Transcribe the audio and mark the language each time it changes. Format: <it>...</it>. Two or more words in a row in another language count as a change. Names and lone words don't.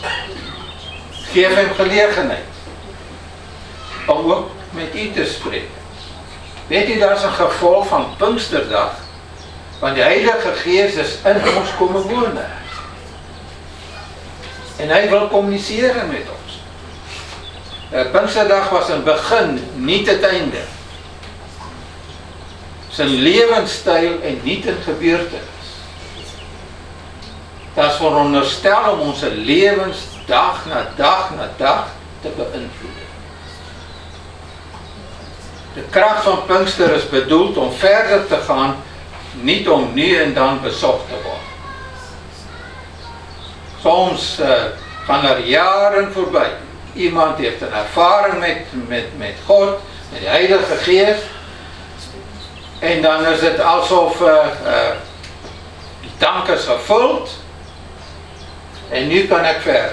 <nl>Geef hem gelegenheid om ook met u te spreken. Weet u, dat is een gevolg van Pinksterdag, want de Heilige Geest is in ons komen wonen. En hij wil communiceren met ons.</nl> <af>Pinksterdag was in begin, nie het einde. Dis 'n lewenstyl en nie 'n gebeurtenis. Dit is veronderstel om ons lewens dag na dag na dag te beïnvloed. Die krag van Pinkster is bedoeld om verder te gaan, nie om nu en dan besocht te word.</af> <nl>Soms gaan er jaren voorbij. Iemand heeft een ervaring met God, met die Heilige Geest, en dan is het alsof die tank is gevuld, en nu kan ik verder.</nl>